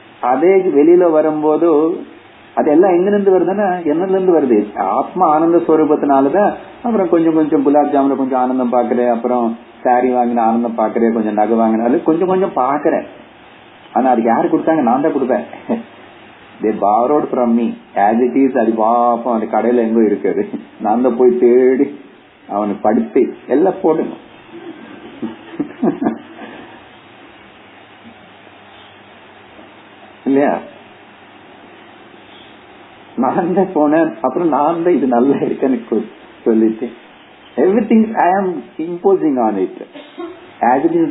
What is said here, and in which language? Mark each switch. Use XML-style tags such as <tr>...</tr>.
<ta>அதே வெளியில வரும்போது அதெல்லாம் எங்கிருந்து வருதுன்னா என்னதுல இருந்து வருது? ஆத்மா ஆனந்த ஸ்வரூபத்தினாலதான். அப்புறம் கொஞ்சம் கொஞ்சம் குலாப் ஜாமுல கொஞ்சம் ஆனந்தம் பாக்குறேன், அப்புறம் சாரி வாங்கின ஆனந்தம் பாக்குறேன், கொஞ்சம் நகை வாங்கின அது கொஞ்சம் கொஞ்சம் பாக்குறேன். ஆனா அதுக்கு யாரு கொடுத்தாங்க? நான் தான் கொடுப்பேன்.</ta> <en>they borrowed from me as it is.</en> <ta>அது பாப்போம் அந்த கடையில எங்கோ இருக்குது, நான் தான் போய் தேடி அவனை படுத்தி எல்லாம் போடணும். இல்லையா? நான் தான் போனேன், அப்புறம் நான் தான் இது நல்லா இருக்குன்னு சொல்லிட்டு</ta> <en>everything I am imposing on it as it is.</en>